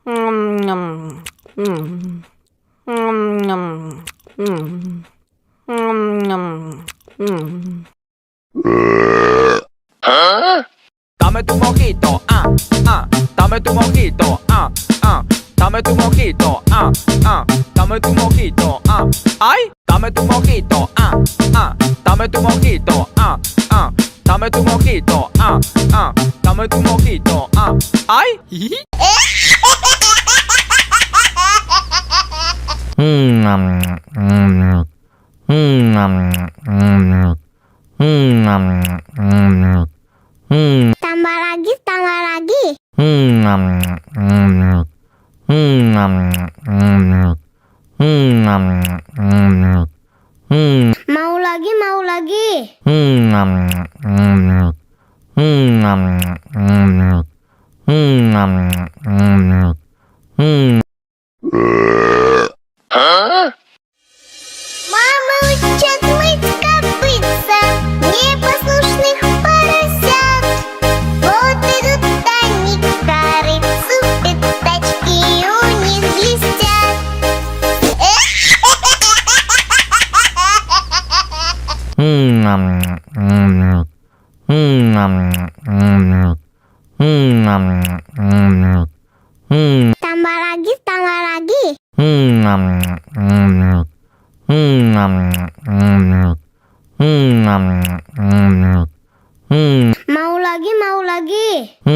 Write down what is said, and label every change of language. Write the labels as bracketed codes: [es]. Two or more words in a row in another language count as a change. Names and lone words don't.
[es] Dame tu mojito, dame tu mojito, dame tu mojito, dame tu mojito, ay, dame tu mojito, dame tu mojito, dame tu mojito, dame tu mojito, ay. [id] Tambah lagi. Mau lagi. [ru] Мама учат мыть копытца непослушных поросят. Вот идут они к корыцу, пятачки у них блестят. [id] Tambah lagi. Mau lagi.